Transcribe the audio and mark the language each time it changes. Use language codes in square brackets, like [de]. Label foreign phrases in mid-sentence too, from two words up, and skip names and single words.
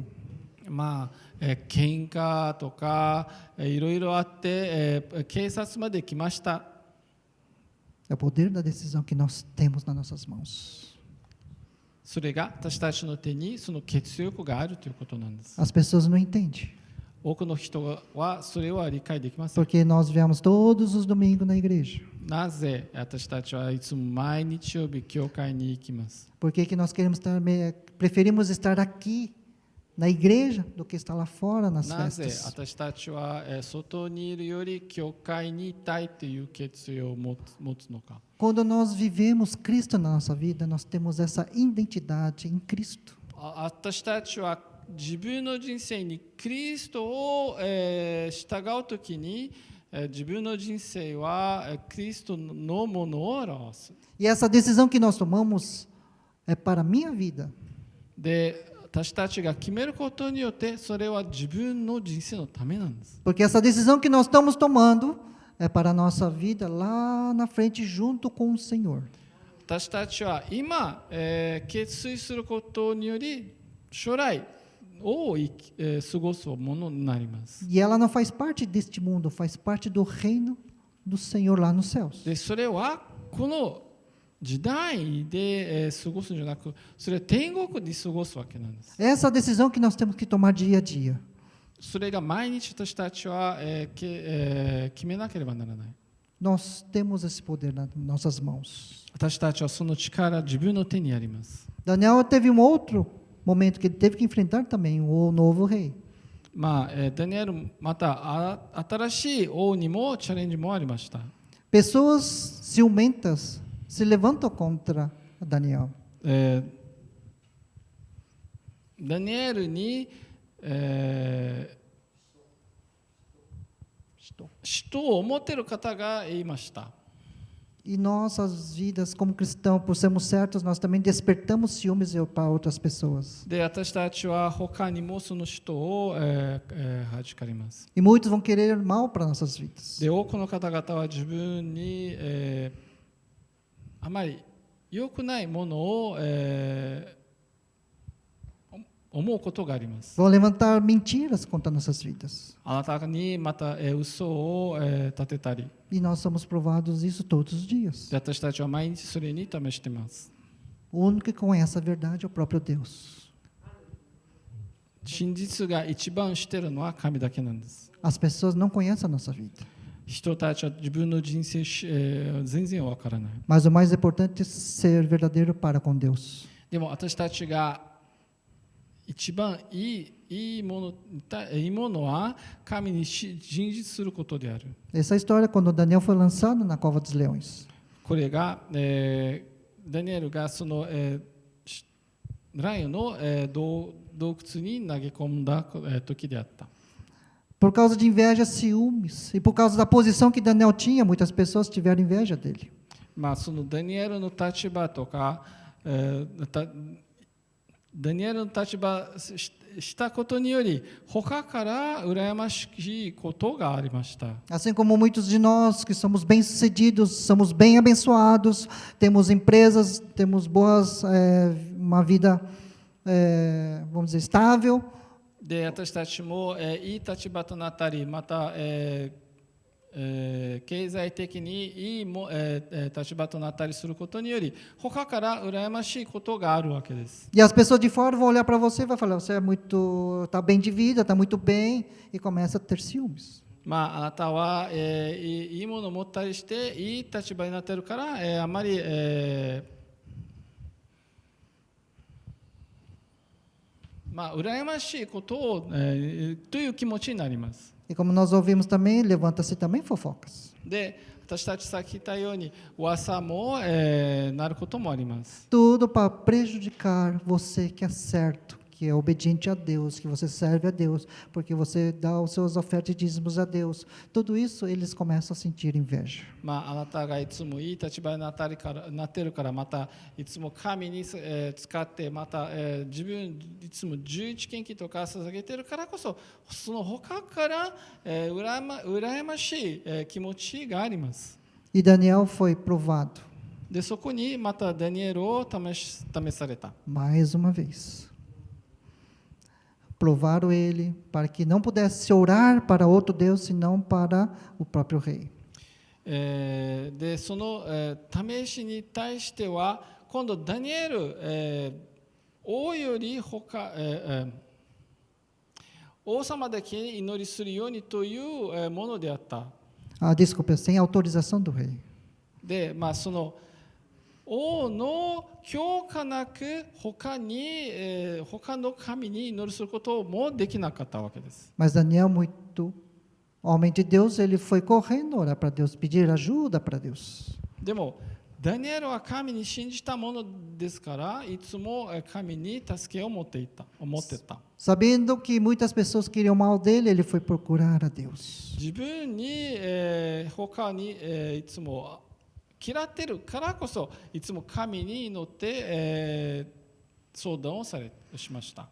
[ja] まあ、喧嘩とか、いろいろあって、警察まで来ました。 [pt] É o poder da decisão que nós temos nas nossas mãos. [ja] それが私たちの手にその血力があるということなんです。 [pt] As pessoas não entendem. [ja] 多くの人はそれは理解できません。 [pt] Porque nós viemos todos os domingos na igreja. [ja] なぜ私たちはいつも毎日曜日教会に行きます。 [pt] Por que nós preferimos estar aqui na igreja do que estar lá fora nas [ja] なぜ [pt] festas? [ja] 私たちは外にいるより教会にいたいという決意を持つのか。 [pt] Quando nós vivemos Cristo na nossa vida, nós temos essa identidade em Cristo. [ja] 私たちは自分の人生にキリストを従うときに自分の人生はキリストのものを表す。 [pt] E essa decisão que nós tomamos é para a minha vida. [ja] で、私たちが決めることによってそれは自分の人生のためなんです。 [pt] Porque essa decisão que nós estamos tomando é para a nossa vida lá na frente, junto com o Senhor. [ja] 私たちは今、決意することにより将来を過ごすものになります。 [pt] E ela não faz parte deste mundo, faz parte do reino do Senhor lá nos céus. [ja] で、それはこの時代で過ごすんじゃなく、それは天国で過ごすわけなんです。 [pt] Essa decisão que nós temos que tomar dia a dia. [ja] それが毎日私たちは、決めなければならない。 [pt] Nós temos esse poder nas nossas mãos. [ja] 私たちはその力、自分の手にあります。 [pt] Daniel teve um outro momento que ele teve que enfrentar também o novo rei. [ja] まあ、ダニエルまた新しい王にもチャレンジもありました。 [pt] Pessoas ciumentas se levantam contra Daniel. [ja] ダニエルに、使徒を持っている方がいました。 [pt] E nossas vidas como cristãos, por sermos certos, nós também despertamos ciúmes para outras pessoas. [ja] で、私たちは他にもその人を、はじかります。 [pt] E muitos vão querer mal para nossas vidas. [ja] で、多くの方々は自分に、あまり良くないものを、思うことがあります。 [pt] Vão levantar mentiras contra nossas vidas. [ja] あなたにまた、嘘を、立てたり、 [pt] E nós somos provados isso todos os dias. [ja] で、私たちは毎日それに試しています。 [pt] O único que conhece a verdade é o próprio Deus. [ja] 真実が一番知っているのは神だけなんです。 [pt] As pessoas não conhecem a nossa vida. [ja] 人たちは自分の人生、全然わからない。 [pt] Mas o mais importante é ser verdadeiro para com Deus. [ja] でも私たちが一番いいものは神に真実することである。 [pt] Essa história, quando Daniel foi lançado na cova dos leões. [ja] これが、ダニエルがその、ライオンの、洞窟に投げ込んだ、時であった。 [pt] Por causa de inveja, ciúmes. E por causa da posição que Daniel tinha, muitas pessoas tiveram inveja dele. [ja] まあ、そのダニエルの立場とか、ダニエルの立場したことにより他から羨ましいことがありました。 [pt] Assim como muitos de nós que somos bem-sucedidos, somos bem abençoados, temos empresas, temos uma vida, vamos dizer, estável. [ja] で、私たちも、いい立場となったり、また、経済的にいい立場となったりすることにより他から羨ましいことがあるわけです。 [pt] E as pessoas de fora vão olhar para você e vão falar, você está bem de vida, está muito bem, e começa a ter ciúmes. [ja] まあ、あなたは、いいものを持ったりしていい立場になっているから、あまり、まあ、羨ましいことを、という気持ちになります。 [pt] E como nós ouvimos também, levanta-se também fofocas. [ja] で、私たちさっき言ったように噂も、なることもあります。 [pt] Tudo para prejudicar você que é certo, que é obediente a Deus, que você serve a Deus, porque você dá os seus ofertas e dízimos a Deus. Tudo isso eles começam a sentir inveja. [ja] まあ、あなたがいつもいい立場になっているからまたいつも神に、使ってまた、自分いつも11献金とか捧げているからこそその他から、羨ましい、気持ちがあります。 [pt] E Daniel foi provado [ja] で、そこにまたダニエルを試された。 [pt] mais uma vez. Provaram ele para que não pudesse orar para outro Deus, senão para o próprio rei. [ja] で、その、試しに対しては今度ダニエル、 王より王様だけに祈りするようにというものであった。 [pt] Desculpa, sem autorização do rei. [ja] で、その王の許可なく他の神に祈りすることもできなかったわけです。 [pt] Mas Daniel, muito homem de Deus, ele foi correndo orar para Deus, pedir ajuda para Deus. [ja] でもダニエルは神に信じたものですから、いつも神に助けを持っていた。 [pt] Sabendo que muitas pessoas queriam mal dele, ele foi procurar a Deus. [ja] 自分に、他に、いつも嫌ってるからこそ、いつも神に祈って、相談をしました。